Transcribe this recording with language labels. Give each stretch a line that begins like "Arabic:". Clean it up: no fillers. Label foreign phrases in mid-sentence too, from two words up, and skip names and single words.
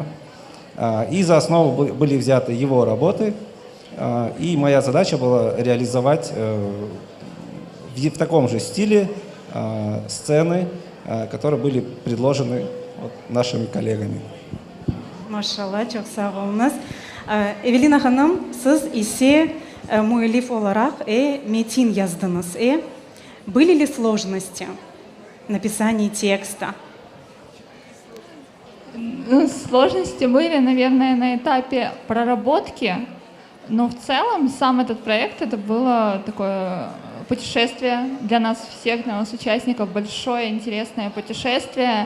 Russian: И за основу были взяты его работы. И моя задача была реализовать в таком же стиле сцены, которые были предложены нашими коллегами.
Crimean Tatar: Машалла, çok sağ olunuz. Evelina Hanım, siz ise müellif olarak metin yazdınız.
Russian: Были ли сложности в написании текста? Сложности были, наверное, на этапе проработки, но в целом сам этот проект, это было такое путешествие для нас всех, для нас участников, большое интересное путешествие.